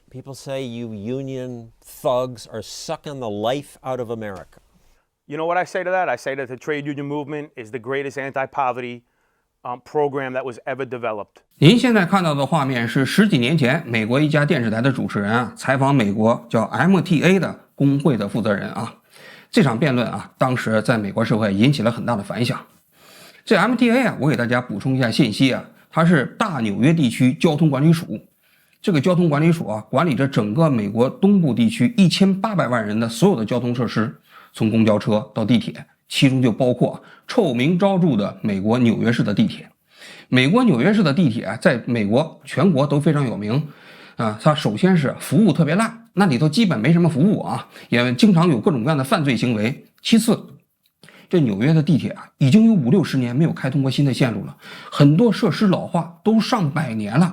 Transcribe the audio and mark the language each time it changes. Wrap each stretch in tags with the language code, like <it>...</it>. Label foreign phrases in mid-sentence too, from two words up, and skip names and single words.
<en>People say you union thugs are sucking the life out of America. You know what I say to that? I say that the trade union movement is the greatest anti-poverty program that was ever developed.</en> <zh>您现在看到的画面是10几年前美国一家电视台的主持人啊采访美国叫 MTA 的工会的负责人啊。这场辩论啊，当时在美国社会引起了很大的反响。这 MTA 啊，我给大家补充一下信息啊，它是大纽约地区交通管理署。这个交通管理署啊，管理着整个美国东部地区1800万人的所有的交通设施，从公交车到地铁，其中就包括臭名昭著的美国纽约市的地鐵。美國紐約市的地鐵在美國全國都非常有名啊，它首先是服務特別爛，那裡頭基本沒什麼服務啊，也經常有各種各樣的犯罪行為。其次，這紐約的地鐵啊，已經有50、60年沒有開通過新的線路了，很多設施老化，都上百年了。</zh>